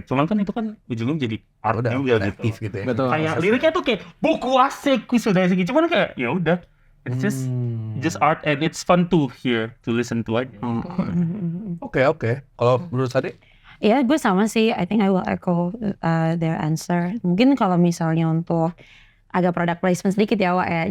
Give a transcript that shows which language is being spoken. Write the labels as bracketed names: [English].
[Indonesian] Cuman kan itu kan ujungnya jadi art juga gitu ya. Betul. Kayak liriknya tuh kayak buku asik, sudah asik. Cuman kayak ya udah. [English] It's just art and it's fun to hear, to listen to aja. [Indonesian] Oke. Kalau menurut Sade? [English] Ya gue sama sih, I think I will echo their answer. [Indonesian] Mungkin kalau misalnya untuk agak product placement sedikit ya Wak ya.